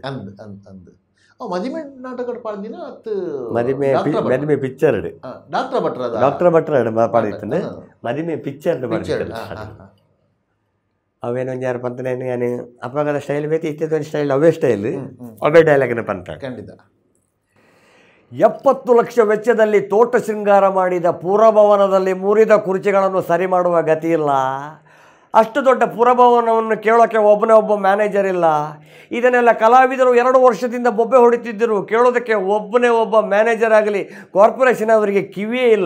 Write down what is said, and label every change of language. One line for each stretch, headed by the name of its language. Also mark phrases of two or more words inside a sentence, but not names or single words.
Tulu: ಮದಿಮೆ ನಾಟಕ ಪಾಡ್ದಿನ ಅತ್ತು ಮದಿಮೆ ಪಿಕ್ಚರ್ ಡಾಕ್ಟರ್ ಭಟ್ರ ಪಾಡಿತ್ತು ಮದಿಮೆ ಪಿಕ್ಚರ್ ಅವೇನೊಂದು ಯಾರು ಪಂತನೇನು ಏನು ಅಪ್ಪಗದ ಸ್ಟೈಲ್ ಬೇಕು ಇತ್ತೊಂದು ಸ್ಟೈಲ್ ಅವೇ ಸ್ಟೈಲ್ ಅವೇ ಡೈಲಾಗ್ನ ಪಂತ ಖಂಡಿತ
Kannada: 70 ಲಕ್ಷ ವೆಚ್ಚದಲ್ಲಿ ತೋಟ ಶೃಂಗಾರ ಮಾಡಿದ ಪುರಭವನದಲ್ಲಿ ಮುರಿದ ಕುರ್ಚಿಗಳನ್ನು ಸರಿ ಮಾಡುವ ಗತಿ ಇಲ್ಲ. ಅಷ್ಟು ದೊಡ್ಡ ಪುರಭವನವನ್ನು ಕೇಳೋಕ್ಕೆ ಒಬ್ಬ ಮ್ಯಾನೇಜರ್ ಇಲ್ಲ. ಇದನ್ನೆಲ್ಲ ಕಲಾವಿದರು 2 ವರ್ಷದಿಂದ ಬೊಬ್ಬೆ ಹೊಡಿತಿದ್ದರು. ಕೇಳೋದಕ್ಕೆ ಒಬ್ಬ ಮ್ಯಾನೇಜರ್ ಆಗಲಿ ಕಾರ್ಪೊರೇಷನ್ ಅವರಿಗೆ ಕಿವಿಯೇ ಇಲ್ಲ.